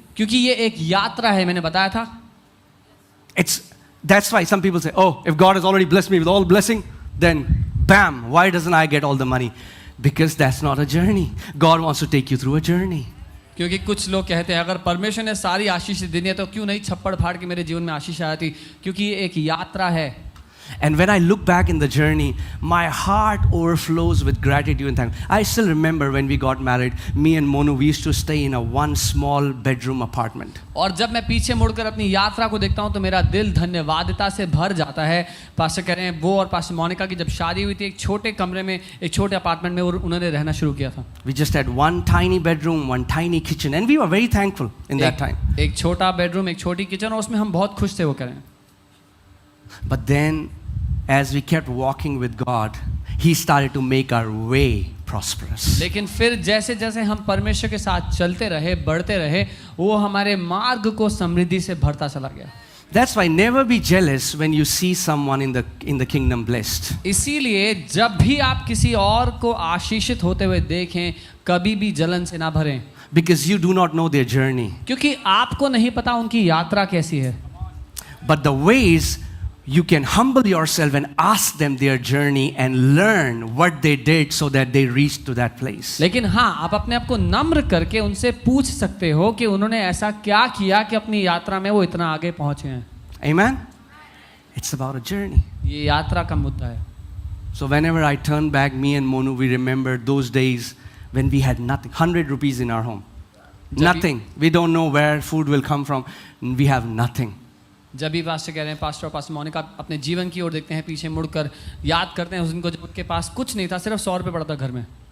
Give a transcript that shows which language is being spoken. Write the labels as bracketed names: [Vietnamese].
[Hindi] क्योंकि ये एक यात्रा है, मैंने बताया था। [English] That's why some people say, oh, if God has already blessed me with all blessing, then bam, why doesn't I get all the money? Because that's not a journey. God wants to take you through a journey. [Hindi] क्योंकि कुछ लोग कहते हैं अगर परमेश्वर ने सारी आशीष दी है तो क्यों नहीं छप्पड़ फाड़ के मेरे जीवन में आशीष आई थी, क्योंकि ये एक यात्रा है। [English] And when I look back in the journey, my heart overflows with gratitude and thanks. I still remember when we got married, me and Monu, we used to stay in a one small bedroom apartment. [Hindi] और जब मैं पीछे मुड़कर अपनी यात्रा को देखता हूं तो मेरा दिल धन्यवादिता से भर जाता है। पास्टर कह रहे हैं वो और पास्टर मोनिका की जब शादी हुई थी एक छोटे कमरे में, एक छोटे अपार्टमेंट में उन्होंने रहना शुरू किया था। [English] We just had one tiny bedroom, one tiny kitchen, and we were very thankful in that time. [Hindi] एक छोटा बेडरूम, एक छोटी किचन, और उसमें हम बहुत खुश थे, वो कह रहे हैं। [English] But then, as we kept walking with God, He started to make our way prosperous. [Hindi] लेकिन फिर जैसे जैसे हम परमेश्वर के साथ चलते रहे, बढ़ते रहे, वो हमारे मार्ग को समृद्धि से भरता चला गया। [English] That's why never be jealous when you see someone in the kingdom blessed. [Hindi] इसीलिए जब भी आप किसी और को आशीषित होते हुए देखें, कभी भी जलन से ना भरें, [English] Because you do not know their journey. [Hindi] क्योंकि आपको नहीं पता उनकी यात्रा कैसी है। [English] But the ways you can humble yourself and ask them their journey and learn what they did so that they reached to that place. [Hindi] लेकिन हाँ, आप अपने आप को नम्र करके उनसे पूछ सकते हो कि उन्होंने ऐसा क्या किया कि अपनी यात्रा में वो इतना आगे पहुंचे हैं। [English] Amen? It's about a journey. [Hindi] ये यात्रा का मुद्दा है। [English] So whenever I turn back, me and Monu, we remember those days when we had nothing, 100 rupees in our home. Nothing. We don't know where food will come from. We have nothing. [Hindi] जब भी pastor कह रहे हैं, pastor और pastor Monika अपने जीवन की ओर देखते हैं, पीछे मुड़कर याद करते हैं उस दिन को जब उनके पास कुछ नहीं था, सिर्फ 100 रुपये पड़ा था घर में।